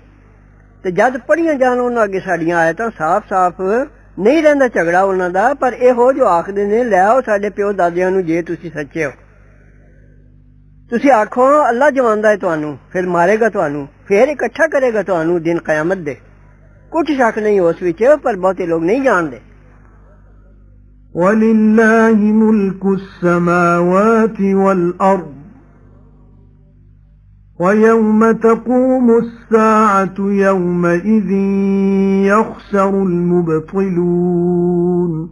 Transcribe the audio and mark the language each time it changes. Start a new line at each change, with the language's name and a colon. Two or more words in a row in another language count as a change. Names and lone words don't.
Punjabi: تے جد پڑھیاں جان انہاں اگے ساڈیاں آیتاں صاف صاف نہیں رہندا جھگڑا انہاں دا پر ایہو جو آکھدے نے لے آؤ ساڈے پیو دادیاں نوں جے تسیں سچے ہو. تسیں آکھو اللہ جواندا ہے تہانوں فیر مارے گا تہانوں فیر اکٹھا کرے گا تہانوں دن قیامت دے. کجھ شک نہیں اس وچ پر بہتے لوک نہیں جانتے.
Arabic: وَلِلَّهِ مُلْكُ السَّمَاوَاتِ وَالْأَرْضِ وَيَوْمَ تَقُومُ السَّاعَةُ يَوْمَئِذٍ يَخْسَرُ الْمُبْطِلُونَ